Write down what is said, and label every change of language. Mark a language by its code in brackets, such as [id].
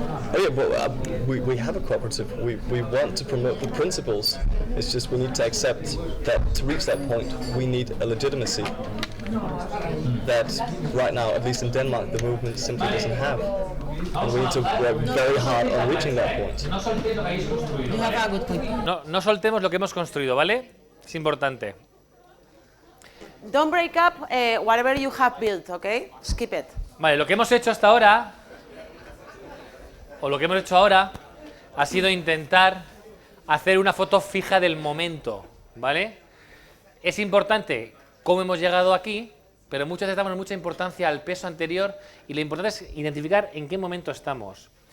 [en] Oh yeah, well, we have a cooperative. We want to promote the principles. It's just we need to accept that to reach that point, we need a legitimacy that right now, at least in Denmark, the movement simply doesn't have. And we need to work very hard on reaching that point. You have a good point. [es] No soltemos lo que hemos construido, ¿vale? Es importante. [en] Don't break up whatever you have built, okay? Skip it. [es] Vale, lo que hemos hecho hasta ahora, o lo que hemos hecho ahora, ha sido intentar hacer una foto fija del momento, ¿vale? Es importante cómo hemos llegado aquí, pero muchas veces damos mucha importancia al peso anterior y lo importante es identificar en qué momento estamos.